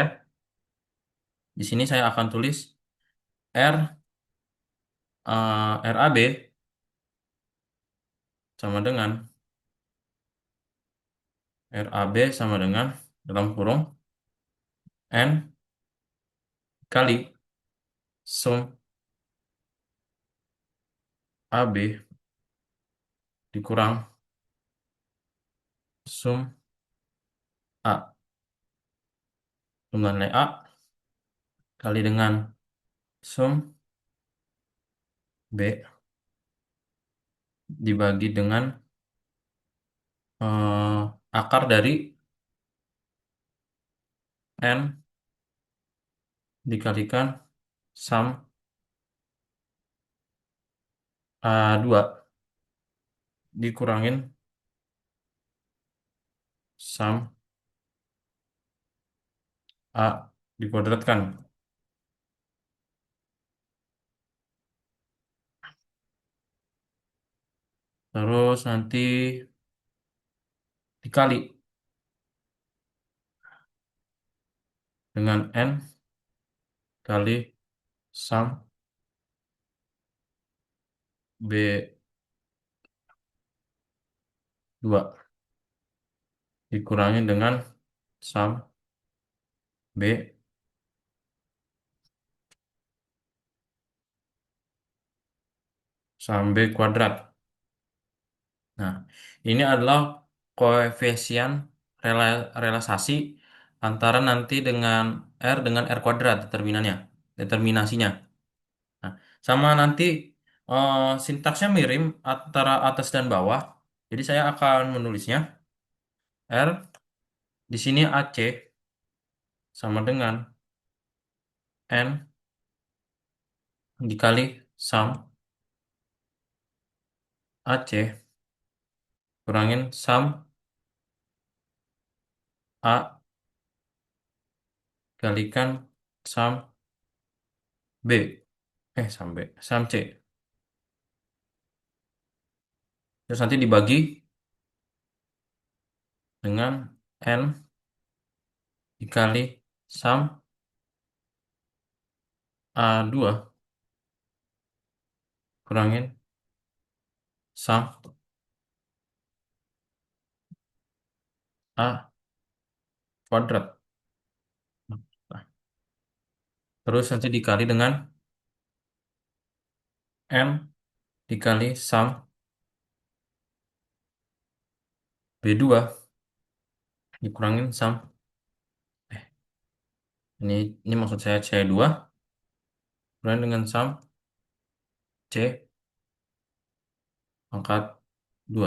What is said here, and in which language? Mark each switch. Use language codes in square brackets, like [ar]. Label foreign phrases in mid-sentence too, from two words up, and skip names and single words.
[id] Di sini saya akan tulis R RAB sama dengan RAB sama dengan dalam kurung N kali sum AB dikurang sum A. Sum nilai A kali dengan sum B dibagi dengan akar dari N dikalikan sum A2 dikurangin sum A dikuadratkan. Terus nanti dikali dengan N kali sum B2 dikurangi dengan sum B sum B kuadrat. Nah, ini adalah koefisien relasasi antara nanti dengan R dengan R kuadrat determinannya, determinasinya. Nah, sama nanti sintaksnya mirip antara atas dan bawah. Jadi saya akan menulisnya R di sini AC sama dengan N dikali sum AC kurangin sum A kalikan sum B. Sum B. Sum C. Terus nanti dibagi dengan N dikali sum A2 kurangin sum A kuadrat. Nah, terus nanti dikali dengan N dikali sum B2 dikurangin sum eh ini ini maksud saya C2 kurangin dengan sum C pangkat 2.